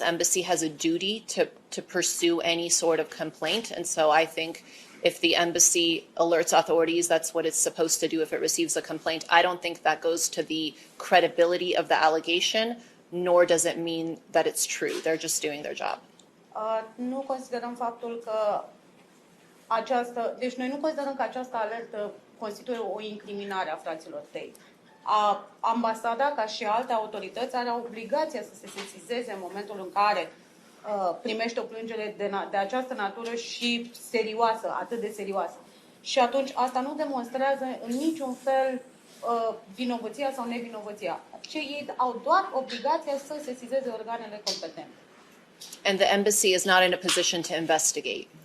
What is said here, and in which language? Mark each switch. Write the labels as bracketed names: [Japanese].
[English] Embassy has a duty to pursue any sort of complaint. And so I think if the embassy alerts authorities, that's what it's supposed to do if it receives a complaint. I don't think that goes to the credibility of the allegation, nor does it mean that it's true. They're just doing their job. [Romanian] Nu considerăm faptul că deci noi nu considerăm că această alertă constituie o incriminare a fraților Tate. Ambasada, ca și alte autorități, are obligația să se sesizeze în momentul în care primește o plângere de această natură și serioasă, atât de serioasă. Și atunci asta nu demonstrează în niciun fel vinovăția sau nevinovăția. Ei au doar obligația să sesizeze organele competente. [English] And the embassy is not in a position to investigate.